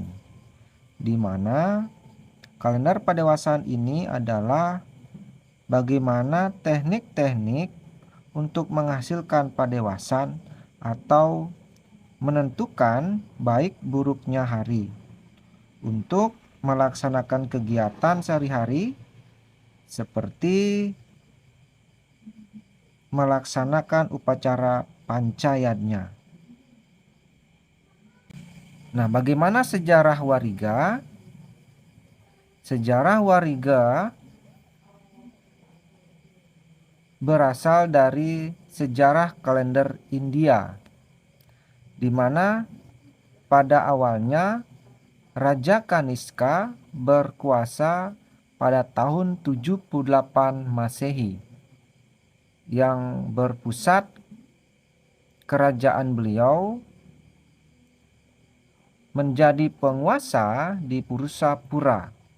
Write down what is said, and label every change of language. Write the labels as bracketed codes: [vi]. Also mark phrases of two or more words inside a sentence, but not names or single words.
[id] di mana kalender Padewasan ini adalah bagaimana teknik-teknik untuk menghasilkan padewasan atau menentukan baik buruknya hari untuk melaksanakan kegiatan sehari-hari seperti melaksanakan upacara pancayadnya. Nah, bagaimana sejarah wariga? Sejarah wariga berasal dari sejarah kalender India, di mana pada awalnya Raja Kaniska berkuasa pada tahun 78 Masehi, yang berpusat kerajaan beliau menjadi penguasa di Purusapura.